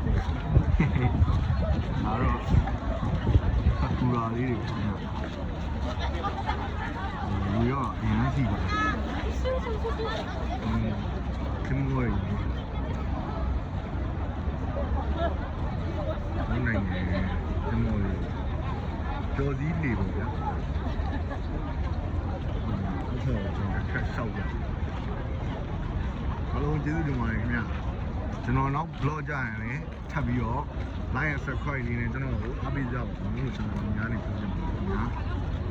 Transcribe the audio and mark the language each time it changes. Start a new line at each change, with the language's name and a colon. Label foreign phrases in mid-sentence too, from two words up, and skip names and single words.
Burmese: ဒါတော့ဆာကူရာလေးတွေပေါ့နော်လူရောအများကြီးပါခင်ဗျာနိုင်တယ်ဒီမိုလေးကြော်စည်းလေပေါ့ဗျာအဲ့ဒါကျွန်တော်ခက်ဆောက်ရ အားလုံးကျေးဇူးတင်ပါတယ်ခင်ဗျာကျွန်တော်နောက် vlog ကြရင်လည်းထပ်ပြီးတော့
English: like and subscribe
Burmese: လေးနဲ့ကျွန်တော်ကိုအားပေးကြပါဦးလို့ကျွန်တော်များနေပြောချင်ပါတယ်ခင်ဗျာ